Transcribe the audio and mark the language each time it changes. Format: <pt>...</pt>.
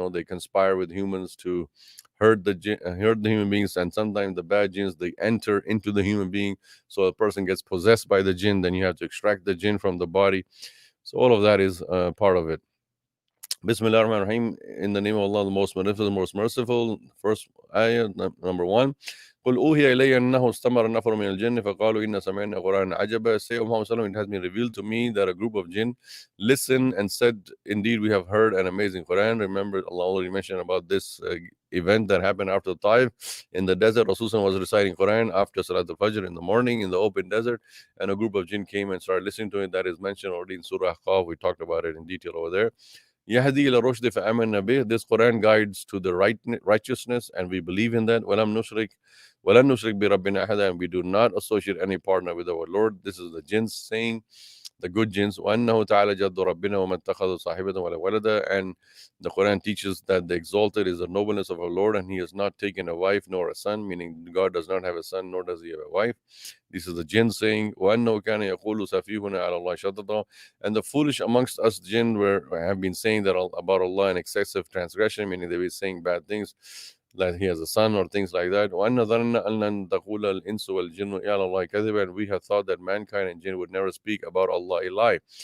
<en>They conspire with humans to hurt the human beings, and sometimes the bad jinns, they enter into the human being. So a person gets possessed by the jinn, then you have to extract the jinn from the body. So all of that is part of it.</en> <ar>Bismillah ar-Rahman ar-Rahim.</ar> <en>In the name of Allah, the most beneficent, most merciful. First ayah, number 1.</en> <ar>قل أوحي إلي أنه استمر نفر من الجن فقالوا إن سمعنا قرآنا عجبا.</ar> <en>Say, O Muhammad sallallahu alaihi wasallam, it has been revealed to me that a group of jinn listened and said, indeed we have heard an amazing Quran. Remember, Allah already mentioned about this event that happened after the Taif in the desert. Rasulullah was reciting Quran after Salat al-Fajr in the morning in the open desert, and a group of jinn came and started listening to it. That is mentioned already in Surah Ahqaf. We talked about it in detail over there.</en> <ar>Yahdi ila rushd fa'amanna bih.</ar> <en>This Quran guides to the righteousness, and we believe in that.</en> <ar>Walam nushrik bi rabbina ahada,</ar> <en>and we do not associate any partner with our Lord. This is the jinns saying, the good jinns.</en> <ar>وَأَنَّهُ تَعَالَى جَدُّ رَبِّنَا وَمَا اتَّخَذَ صَاحِبَةً وَلَا وَلَدًا.</ar> <en>And the Quran teaches that the exalted is the nobleness of our Lord, and He has not taken a wife nor a son, meaning God does not have a son nor does He have a wife. This is the jinn saying,</en> <ar>وَأَنَّهُ كَانَ يَقُولُ سَفِيهُنَا عَلَى اللَّهِ شَطَطًا.</ar> <en>And the foolish amongst us jinn have been saying that about Allah in excessive transgression, meaning they were saying bad things, that He has a son or things like that.</en> <ar>وَأَنَّ ظَنَّ أَن لَن تَقُولَ الْإِنسُ وَالْجِنُّ عَلَى اللَّهِ كَذِبًا.</ar> <en>And we have thought that mankind and jinn would never speak about Allah a lie.</en>